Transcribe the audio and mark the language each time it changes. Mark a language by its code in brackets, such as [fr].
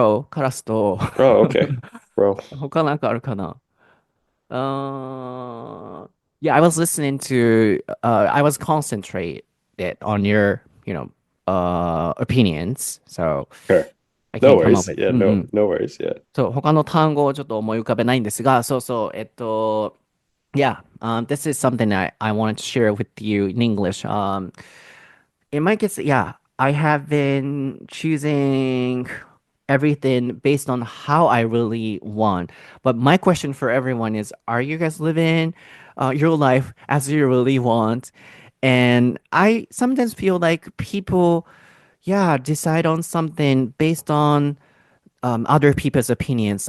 [ja] カラスと [en] Oh, okay. Bro. [ja] 他なんかあるかな [en] Uh, yeah, I was listening to, I was concentrated on your, opinions. So Sure. I No can't come up worries. with, Yeah, no worries. Yeah. [ja] そう、他の単語をちょっと思い浮かべないんですが、そうそう、 [en] yeah, this is something I wanted to share with you in English. In my case, yeah, I have been choosing everything based on how I really want. But my question for everyone is, are you guys living your life as you really want? And I sometimes feel like people, yeah, decide on something based on other people's opinions.